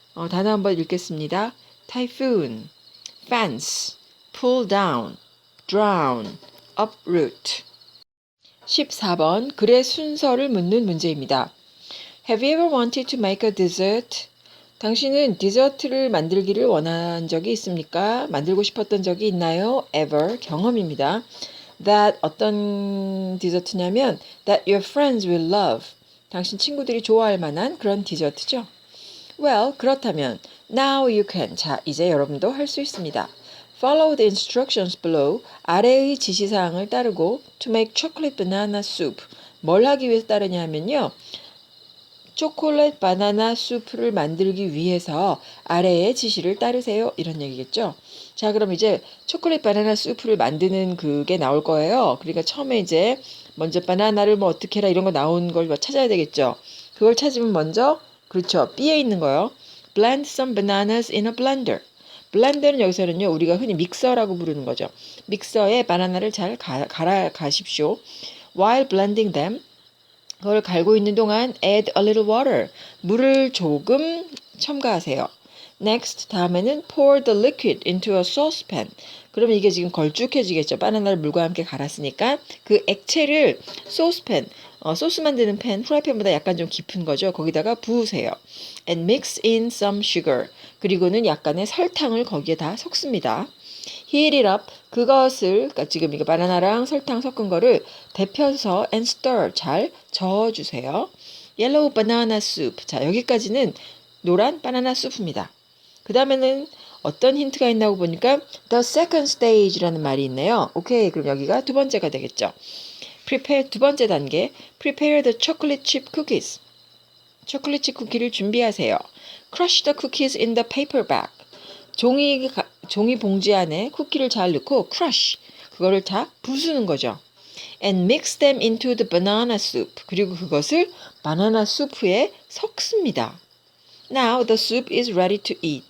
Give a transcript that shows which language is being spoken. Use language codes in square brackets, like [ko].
[ko] 단어 한번 읽겠습니다. typhoon, fence, pull down, drown, uproot. 14번 글의 순서를 묻는 문제입니다. [en] Have you ever wanted to make a dessert? [ko] 당신은 디저트를 만들기를 원한 적이 있습니까? 만들고 싶었던 적이 있나요? Ever, 경험입니다. [en] That [ko] 어떤 디저트냐면 [en] that your friends will love. [ko] 당신 친구들이 좋아할 만한 그런 디저트죠. [en] Well, [ko] 그렇다면 [en] now you can. [ko] 자, 이제 여러분도 할 수 있습니다. [en] Follow the instructions below. [ko] 아래의 지시사항을 따르고 [en] to make chocolate banana soup. [ko] 뭘 하기 위해서 따르냐 하면요. 초콜릿 바나나 수프를 만들기 위해서 아래의 지시를 따르세요. 이런 얘기겠죠. 자, 그럼 이제 초콜릿 바나나 수프를 만드는 그게 나올 거예요. 그러니까 처음에 이제 먼저 바나나를 뭐 어떻게 해라 이런 거 나온 걸 찾아야 되겠죠. 그걸 찾으면 먼저 그렇죠. B에 있는 거요. [en] Blend some bananas in a blender. [ko] 블렌더는 여기서는요. 우리가 흔히 믹서라고 부르는 거죠. 믹서에 바나나를 잘 갈아 가십시오. [en] While blending them, [ko] 그걸 갈고 있는 동안 [en] add a little water. [ko] 물을 조금 첨가하세요. [en] Next, [ko] 다음에는 [en] pour the liquid into a saucepan. [ko] 그러면 이게 지금 걸쭉해지겠죠. 바나나를 물과 함께 갈았으니까 그 액체를 소스팬, 소스 만드는 팬, 프라이팬보다 약간 좀 깊은 거죠. 거기다가 부으세요. [en] And mix in some sugar. [ko] 그리고는 약간의 설탕을 거기에 다 섞습니다. [en] Heat it up. [ko] 그것을 그러니까 지금 이거 바나나랑 설탕 섞은 거를 데펴서 [en] and stir [ko] 잘 저어주세요. [en] Yellow banana soup. [ko] 자, 여기까지는 노란 바나나 수프입니다. 그 다음에는 어떤 힌트가 있나고 보니까 the second stage라는 말이 있네요. 오케이, 그럼 여기가 두 번째가 되겠죠. Prepare 두 번째 단계. [en] Prepare the chocolate chip cookies. [ko] 초콜릿 칩 쿠키를 준비하세요. [en] Crush the cookies in the paper bag. [ko] 종이 봉지 안에 쿠키를 잘 넣고 crush 그거를 다 부수는 거죠. [en] And mix them into the banana soup. [ko] 그리고 그것을 바나나 수프에 섞습니다. [en] Now the soup is ready to eat.